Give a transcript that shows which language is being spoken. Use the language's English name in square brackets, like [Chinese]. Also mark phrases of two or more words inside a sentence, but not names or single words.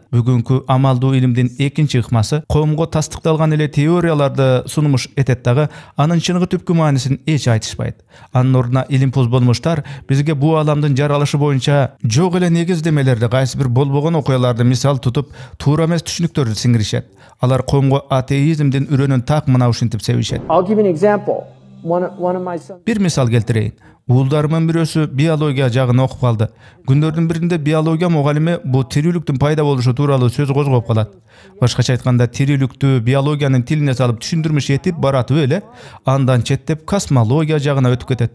[Kyrgyz] Бүгүнкү амалдуу илимдин экинчи ыкмасы коомго тастыкталган эле теорияларды сунумуш этет дагы, анын чыныгы түпкү маанисин эч айтышпайт. Анын ордуна илимпоз болмуштар бизге бу аламдын жаралышы боюнча жок эле негиздемелерди, кайсы бир болбогон окуяларды мисал тутуп, туура эмес түшүнүктөрдү сиңиришет. Алар коомго атеизмдин үрөнүн так мына ушинтип себишет. [English] I'll give you an example. One of my sons. [Kyrgyz] Бир мисал келтирейин. Уулдарымын бирөөсү биология жагын окуп калды. Күндөрдүн биринде биология мугалими бу тирүүлүктүн пайда болушу тууралуу сөз козгоп калат. Башкача айтканда, тирүүлүктү биологиянын тилине салып түшүндүрмүш этип баратып эле, андан четтеп космология жагына өтүп кетет.